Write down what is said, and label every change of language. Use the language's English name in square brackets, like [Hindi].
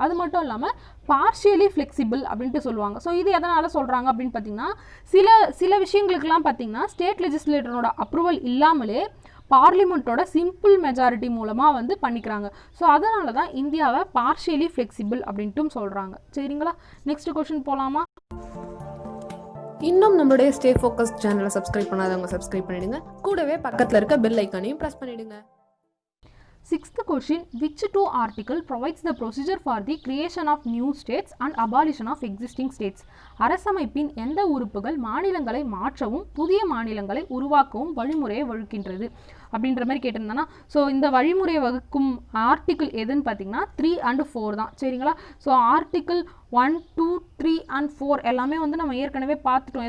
[Tamil] அது மட்டும் இல்லாமல் பார்ஷியலி ஃப்ளெக்சிபிள் அப்படின்ட்டு சொல்லுவாங்க. ஸோ இது எதனால் சொல்கிறாங்க அப்படின்னு பார்த்தீங்கன்னா சில விஷயங்களுக்கெல்லாம் பார்த்தீங்கன்னா ஸ்டேட் லெஜிஸ்லேட்டரோட அப்ரூவல் இல்லாமலே பார்லிமெண்ட்டோட சிம்பிள் மெஜாரிட்டி மூலமாக வந்து பண்ணிக்கிறாங்க. ஸோ அதனால தான் இந்தியாவை பார்ஷியலி ஃப்ளெக்சிபிள் அப்படின்ட்டும் சொல்கிறாங்க. சரிங்களா? நெக்ஸ்ட் கொஸ்டின் போகலாமா? இன்னும் நம்மளுடைய ஸ்டே ஃபோக்கஸ் சேனலை சப்ஸ்கிரைப் பண்ணாதவங்க சப்ஸ்கிரைப் பண்ணிடுங்க. கூடவே பக்கத்தில் இருக்க பெல் ஐக்கானையும் ப்ரெஸ் பண்ணிடுங்க. [English] 6th question, which two article provides the procedure for the creation of new states and abolition of existing states? [Tamil] அரசமைப்பின் எந்த உறுப்புகள் மாநிலங்களை மாற்றவும் புதிய மாநிலங்களை உருவாக்கவும் வழிமுறையை வகுக்கின்றது அப்படின்ற மாதிரி கேட்டிருந்தானா, ஸோ இந்த வழிமுறையை வகுக்கும் ஆர்டிக்கிள் எதுன்னு பார்த்தீங்கன்னா 3 and 4 தான். சரிங்களா? ஸோ ஆர்டிக்கிள் 1, 2, 3 and 4 எல்லாமே வந்து நம்ம ஏற்கனவே பார்த்துட்டோம்.